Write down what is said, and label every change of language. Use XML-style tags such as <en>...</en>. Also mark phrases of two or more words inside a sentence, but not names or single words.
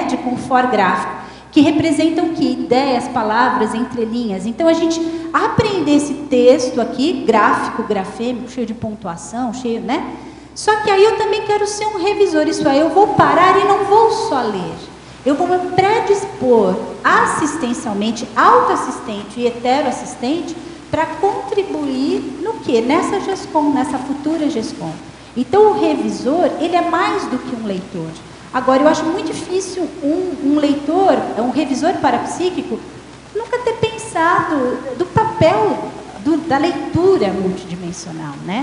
<pt>De confort gráfico, que representam que ideias, palavras, entrelinhas. Então, a gente aprender esse texto aqui, gráfico, grafêmico, cheio de pontuação, cheio, né? Só que aí eu também quero ser um revisor, isso é, eu vou parar e não vou só ler. Eu vou me predispor assistencialmente, autoassistente e heteroassistente, para contribuir no quê? Nessa GESCOM, nessa futura GESCOM. Então, o revisor, ele é mais do que um leitor. Agora, eu acho muito difícil um leitor, um revisor parapsíquico, nunca ter pensado do papel da leitura multidimensional, né?</pt>